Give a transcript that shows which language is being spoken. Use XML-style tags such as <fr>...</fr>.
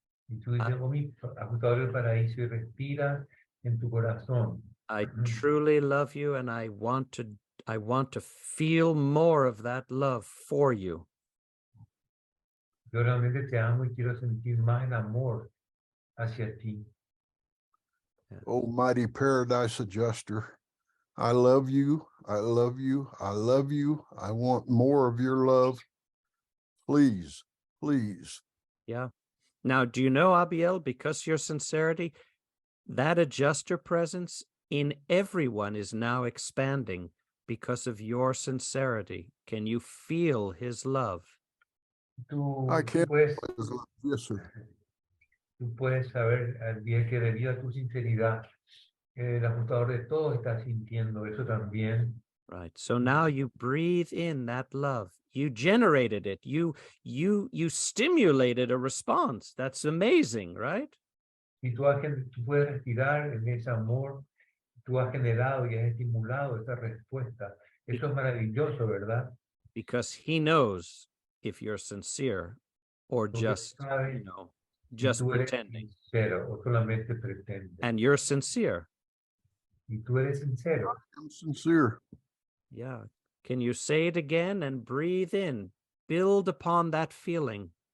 <es>Y tú dices, oh, mi ajustador del paraíso, y respira en tu corazón.</es> <en>I truly love you, and I want to feel more of that love for you.</en> <es>Yo realmente te amo y quiero sentir más el amor hacia ti.</es> <en>Oh, mighty paradise adjuster. I love you. I love you. I love you. I want more of your love. Please, please. Yeah. Now, do you know, Abiel, because your sincerity, that adjuster presence in everyone is now expanding because of your sincerity. Can you feel his love? I can't.</en> <es>Puedes,</es> <en>Yes, sir.</en> <es>tú puedes saber, bien que debido a tu sinceridad, el ajustador de todos está sintiendo eso también.</es> <en>Right. So now you breathe in that love. You generated it. You stimulated a response. That's amazing, right?</en> <es>Y tú puedes respirar en ese amor, tú has generado y has estimulado esa respuesta. Eso es maravilloso, ¿verdad?</es> <en>Because he knows if you're sincere or</en> <es>Porque</es> <en>just,</en> <es>sabe</es> <en>just</en> <es>si tú eres</es> <en>pretending.</en> <es>sincero o solamente pretendes.</es> <en>And you're sincere.</en> <es>Y tú eres sincero.</es> <en>I'm sincere. Yeah. Can you say it again and breathe in? Build upon that feeling.</en>